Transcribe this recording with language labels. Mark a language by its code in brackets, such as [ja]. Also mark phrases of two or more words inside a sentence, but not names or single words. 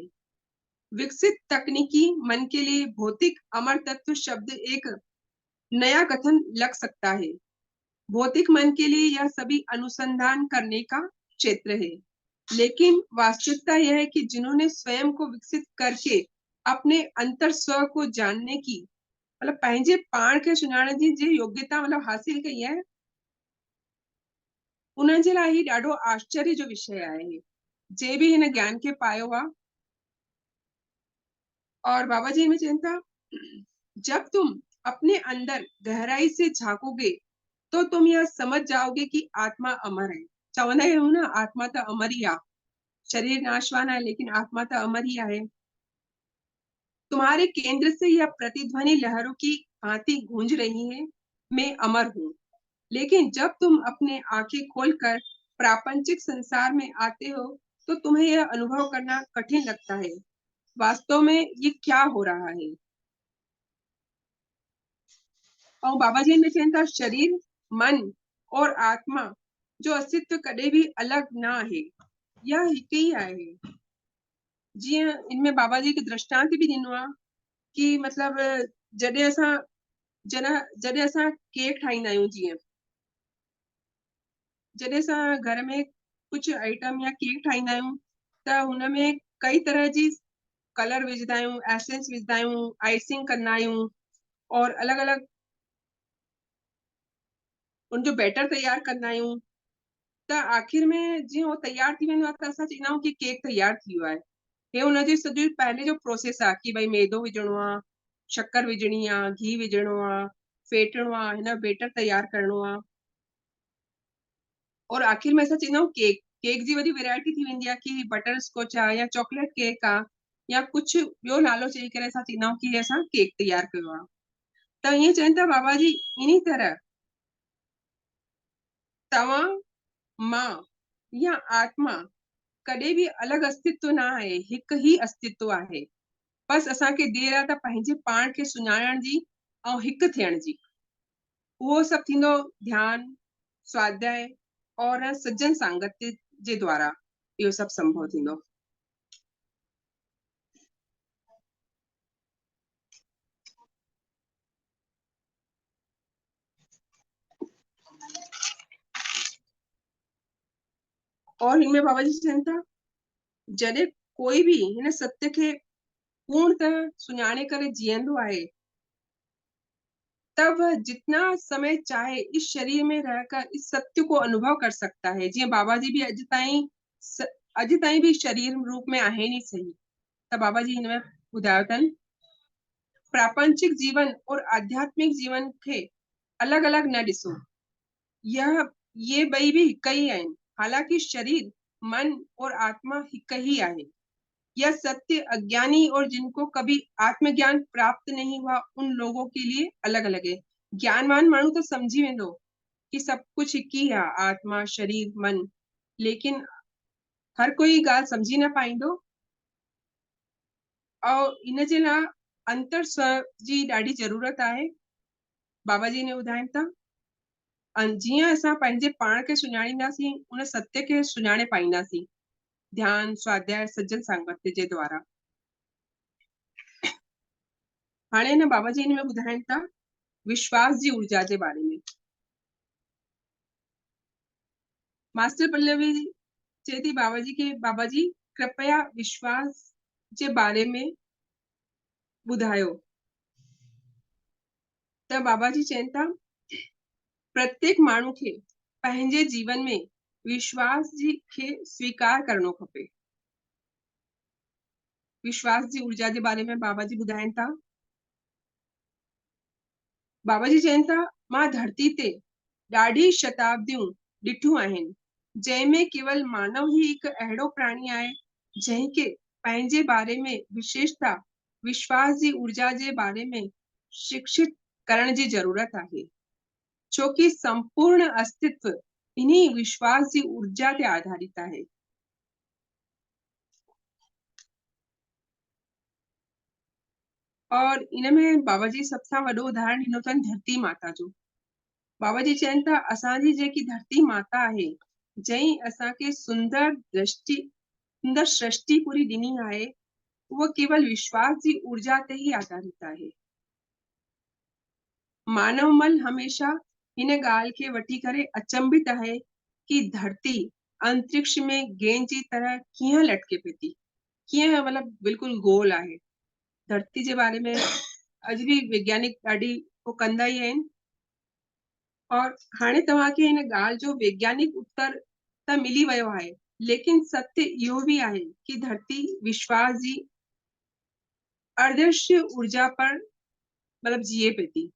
[hi] विकसित तकनीकी मन के लिए भौतिक अमर तत्व शब्द एक नया कथन लग सकता है। भौतिक मन के लिए यह सभी अनुसंधान करने का क्षेत्र है, लेकिन वास्तविकता यह है कि जिन्होंने स्वयं को विकसित करके अपने अंतर स्व को जानने की मतलब [sd] पंहिंजे पाण खे सुञाणण जी जे [hi] योग्यता मतलब हासिल कई है, [sd] उन्हनि जे लाइ ही ॾाढो आश्चर्य जो विषय आहे। जे भी हिन ज्ञान खे पायो आहे। [hi] और बाबा जी में [sd] चवनि था [hi] जब तुम अपने अंदर गहराई से झांकोगे तो तुम यह समझ जाओगे कि आत्मा अमर है। [sd] चवंदा आहियूं न आत्मा तो अमर ही आहे, [hi] शरीर नाशवान है [sd] लेकिन आत्मा तो अमर ही आहे। [hi] तुम्हारे केंद्र से यह प्रतिध्वनि लहरों की भांति गूंज रही है, मैं अमर हूँ। लेकिन जब तुम अपने आंखें खोलकर प्रापंचिक संसार में आते हो तो तुम्हें यह अनुभव करना कठिन लगता है वास्तव में ये क्या हो रहा है। [sd] और बाबा जी ने चवनि था शरीर मन और आत्मा जो अस्तित्व कॾहिं भी अलग ना है, यह हिकु ही आहे। जीअं इनमें बाबा जी के दृष्टांत भी ॾिनो आहे कि मतलब जॾहिं असां जॾहिं असां केक ठाहींदा आहियूं, जीअं जॾहिं असां घर में कुछ आइटम या केक ठाहींदा आहियूं त हुन में कई तरह जी कलर विझंदा आहियूं, एसेंस विझंदा आहियूं, आइसिंग कंदा आहियूं और अलॻि अलॻि उनजो बैटर तयार कंदा आहियूं। त आख़िर में जीअं उहो तयार थी वेंदो आहे त असां चवंदा आहियूं कि केक तयार थी वियो आहे। हे हुनजी सॼी पहले जो प्रोसेस आहे कि भई मैदो विझणो आहे, शक्कर विझणी आहे, घी विझणो आहे, फेटणो आहे, हिन बैटर तयार करणो आहे और आख़िर में असां चवंदा आहियूं केक। केक जी वरी वैरायटी थी वेंदी आहे कि बटर स्कॉच आहे या चॉकलेट केक आहे या कुझु ॿियो नालो चई करे असां चवंदा आहियूं कि असां केक तयार कयो आहे। त ईअं चवनि था बाबा जी इन तरह तव्हां मां या आत्मा कॾहिं भी अलग अस्तित्व ना आहे, हिकु ही अस्तित्व आहे। बस असांखे देर आहे त पंहिंजे पाण खे सुञाणण जी ऐं हिकु थियण जी। उहो सभु थींदो ध्यान, स्वाध्याय और सज्जन सांगत जे द्वारा इहो सभु संभव थींदो। और हिनमें बाबा जी चवनि था जॾहिं कोई भी हिन सत्य खे पूर्णतः सुञाणे करे जीअंदो आहे [hi] तब वह जितना समय चाहे इस शरीर में रहकर इस सत्य को अनुभव कर सकता है। [sd] जीअं बाबा जी भी अॼु ताईं भी शरीर रूप में आहिनि ई सही। त बाबा जी हिन में ॿुधायो अथनि प्रापंचिक जीवन और आध्यात्मिक जीवन खे अलग अलग न ॾिसो। ये ॿई बि हिक ही आहिनि। हालांकि शरीर, मन और आत्मा हिक ही आहे। [hi] यह सत्य अज्ञानी और जिनको कभी आत्मज्ञान प्राप्त नहीं हुआ उन लोगों के लिए अलग अलग है। [sd] ज्ञानवान माण्हू तो समझी वेंदो कि सब कुछ हिक ही आहे, आत्मा, शरीर, मन। लेकिन हर कोई ॻाल्हि समझी न पाईंदो और इन जे लाइ अंतर स्वर जी ॾाढी ज़रूरत आहे। बाबा जी ने ॿुधाइनि था जीअं असां पंहिंजे पाण खे सुञाणींदासीं उन सत्य खे सुञाणे पाईंदासीं, ध्यान, स्वाध्याय, सज्जन संगत जे द्वारा। हाणे न बाबा जी हिन में ॿुधाइनि था विश्वास जी ऊर्जा जे बारे में। मास्टर पल्लवी चए थी बाबा जी के बाबा जी कृपया विश्वास जे बारे में ॿुधायो। त बाबा जी चवनि था प्रत्येक माण्हू खे पंहिंजे जीवन में विश्वास जी खे स्वीकार करणो खपे। विश्वास जी ऊर्जा जे बारे में बाबा जी ॿुधाइनि था। बाबा जी चवनि था मां धरती ते ॾाढी शताब्दियूं ॾिठियूं आहिनि जंहिंमें केवल मानव ही हिकु अहिड़ो प्राणी आहे जंहिंखे पंहिंजे बारे में विशेषता विश्वास जी ऊर्जा जे बारे में शिक्षित करण जी ज़रूरत आहे, छोकि संपूर्ण अस्तित्व इन्हीं विश्वास जी ऊर्जा ते आधारित आहे। और इनमें बाबा जी सबसां वॾो उदाहरण ॾिनो अथनि धरती माता जो। बाबा जी चवनि था असांजी जेकी धरती माता आहे जंहिं असांखे सुंदर सृष्टि पूरी ॾिनी आहे उहा केवल विश्वास जी ऊर्जा ते ही आधारित आहे। मानव मन हमेशा हिन ॻाल्हि खे वठी करे अचंभित आहे कि धरती अंतरिक्ष में गेंद जी तरह कीअं लटके पई थी, कीअं मतलब बिल्कुल गोल आहे। धरती जे बारे में अॼु बि वैज्ञानिक ॾाढी वो कंदा ही आहिनि। और हाणे तव्हांखे हिन ॻाल्हि जो वैज्ञानिक उत्तर त मिली वियो आहे, लेकिन सत्य इहो भी आहे कि धरती विश्वास जी अदृश्य ऊर्जा पर मतलब जिए पई थी।